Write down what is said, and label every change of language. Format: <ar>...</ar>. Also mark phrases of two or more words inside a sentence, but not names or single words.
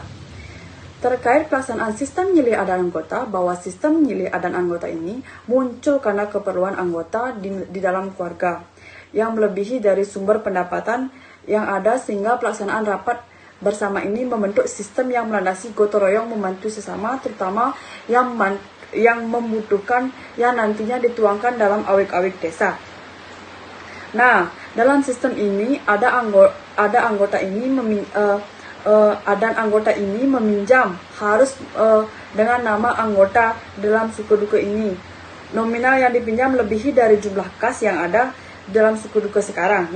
<id>Terkait pelaksanaan sistem</id> <ban>nyilih adan</ban> <id>anggota, bahwa sistem</id> <ban>nyilih adan</ban> <id>anggota ini muncul karena keperluan anggota di dalam keluarga yang melebihi dari sumber pendapatan yang ada, sehingga pelaksanaan rapat bersama ini membentuk sistem yang melandasi gotong royong membantu sesama, terutama yang membutuhkan, yang nantinya dituangkan dalam awik-awik desa. Nah, dalam sistem ini ada anggota ini meminjam harus dengan nama anggota dalam Sukaduka ini. Nominal yang dipinjam melebihi dari jumlah kas yang ada dalam Sukaduka sekarang.</id>